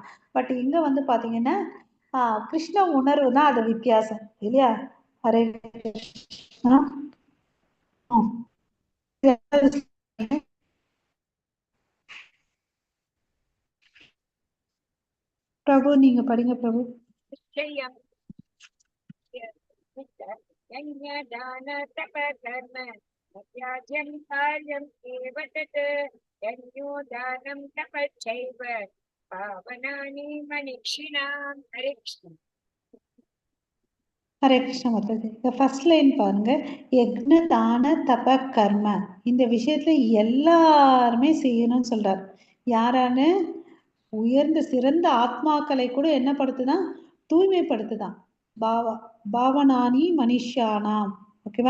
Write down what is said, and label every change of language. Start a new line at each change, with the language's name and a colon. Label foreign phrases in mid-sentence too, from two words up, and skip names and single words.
Tamil: பட் இங்க வந்து பாத்தீங்கன்னா கிருஷ்ண உணர்வு தான் அது வித்தியாசம் இல்லையா? ஹரே கிருஷ்ணா. பிரபு நீங்க படிங்க பிரபு.
Sanskrit: நிச்சயம் यज्ञदान तप कर्म त्याज्यं कार्यम् एव तत् यज्ञो दानं तपश्चैव पावनानि मनीषिणाम्. हरे कृष्ण.
Tamil: ஹரே கிருஷ்ண மாதாஜி. இந்த ஃபர்ஸ்ட் லைன் பாருங்க,
Sanskrit: यज्ञ दान तप कर्म.
Tamil: இந்த விஷயத்துல எல்லாருமே செய்யணும்னு சொல்றாரு. யாரான உயர்ந்த சிறந்த ஆத்மாக்களை கூட என்ன படுத்துதான், தூய்மைப்படுத்துதான்.
Sanskrit: पावनानि मनुषानाम्. ஓகேவா?